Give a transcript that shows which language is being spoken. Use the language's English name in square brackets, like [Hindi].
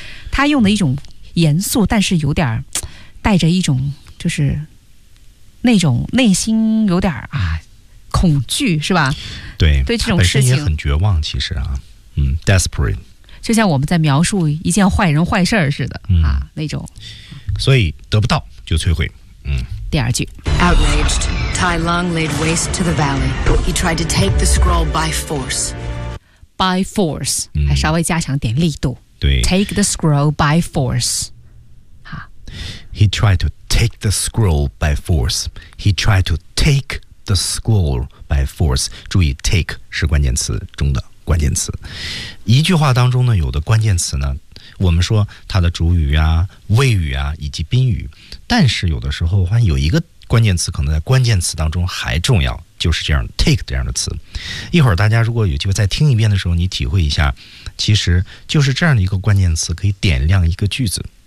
[Chinese] 他用的一种严肃，但是有点带着一种就是。那种内心有点啊恐惧是吧，对对，这种事情本身也很绝望其实啊，desperate，就像我们在描述一件坏人坏事似的、那种，所以得不到就摧毁。第二句 [English] Outraged Tai Lung laid waste to the valley. He tried to take the scroll by force. By force、 [Chinese] 还稍微加强点力度，对， [English] Take the scroll by force. He tried toTake the scroll by force. He tried to take the scroll by force. [Chinese] 注意 take 是关键词中的关键词。一句话当中呢，有的关键词呢，我们说它的主语啊、谓语啊以及宾语，但是有的时候发现有一个关键词可能在关键词当中还重要，就是这样 take 这样的词。一会儿大家如果有机会再听一遍的时候，你体会一下，其实就是这样的一个关键词可以点亮一个句子。